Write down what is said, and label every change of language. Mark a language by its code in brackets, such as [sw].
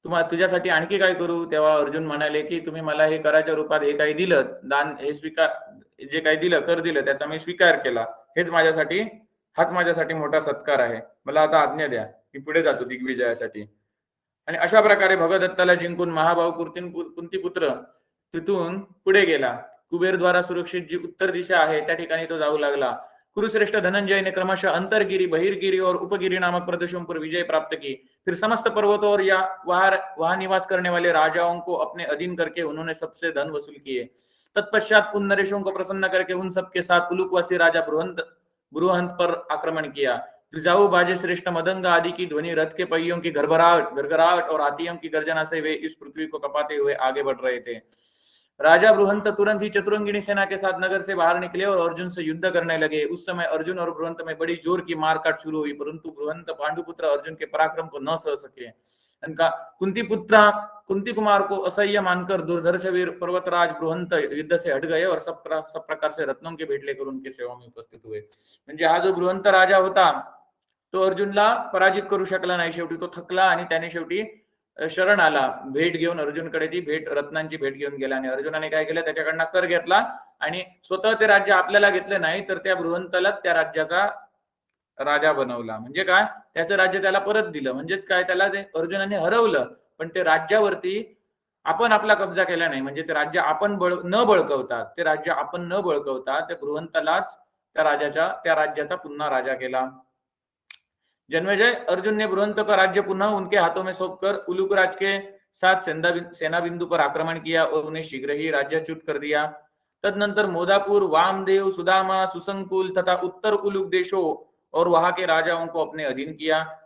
[mr] तुझ्यासाठी आणखी काय करू? तेव्हा अर्जुन म्हणाले की तुम्ही मला हे कराच्या रूपात हे काही दिलं, दान हे जे काही दिलं, कर दिलं, त्याचा मी स्वीकार केला, हाच माझ्यासाठी मोठा सत्कार आहे। मला आता आज्ञा द्या, मी पुढे जातो दिग्विजयासाठी। आणि अशा प्रकारे भगदत्ताला जिंकून महाभाऊ कुंतीपुत्र तिथून पुढे गेला। कुबेरद्वारा सुरक्षित जी उत्तर दिशा आहे त्या ठिकाणी तो जाऊ लागला। [hi] कुरुश्रेष्ठ धनंजय ने क्रमशः अंतरगिरी, बहिर्गिरी और उपगिरी नामक प्रदेशों पर विजय प्राप्त की। फिर समस्त पर्वतों और वहां निवास करने वाले राजाओं को अपने अधीन करके उन्होंने सबसे धन वसूल किए। तत्पश्चात उन नरेशों को प्रसन्न करके उन सबके साथ उलूकवासी राजा बृहंत पर आक्रमण किया। द्विजाऊ, बाजे श्रेष्ठ, मदंग आदि की ध्वनि, रथ के पहियों की गड़गड़ाहट और हाथियों की गर्जना से वे इस पृथ्वी को कपाते हुए आगे बढ़ रहे थे। राजा बृहंत तुरंत ही चतुरंगिणी सेना के साथ नगर से बाहर निकले और अर्जुन से युद्ध करने लगे। उस समय अर्जुन और बृहंत में बड़ी जोर की मारकाट शुरू हुई, परंतु बृहंत पांडुपुत्र अर्जुन के पराक्रम को न सह सके। उनका कुंती कुमार को असह्य मानकर दुर्धर्ष वीर पर्वतराज बृहंत युद्ध से हट गए और सब प्रकार से रत्नों के भेंट लेकर उनके सेवा में उपस्थित हुए। [mr] म्हणजे हा जो बृहंत राजा होता तो अर्जुनला पराजित करू शकला नाही, शेवटी तो थकला आणि त्याने शेवटी शरण आला, भेट घेऊन अर्जुनकडे ती रत्नांची भेट घेऊन गेला आणि अर्जुनाने काय केलं, त्याच्याकडनं कर घेतला आणि स्वतः ते राज्य आपल्याला घेतलं नाही, तर त्या बृहंताला त्या राज्याचा राजा बनवला। म्हणजे काय, त्याचं राज्य त्याला परत दिलं, म्हणजेच काय, त्याला ते अर्जुनाने हरवलं, पण ते राज्यावरती आपण आपला कब्जा केला नाही, म्हणजे ते राज्य आपण न बळकवता त्या बृहंतालाच त्या राज्याचा पुन्हा राजा केला। [hi] जन्मेजय, अर्जुन ने बृहंत का राज्य पुनः उनके हाथों में सौंपकर उलूकराज के साथ सेना बिंदु पर आक्रमण किया और उन्हें शीघ्र ही राज्यच्युत कर दिया। तदनंतर मोदापुर, वामदेव, सुदामा, सुसंकुल तथा उत्तर उलूक देशों और वहां के राजाओं को अपने अधीन किया।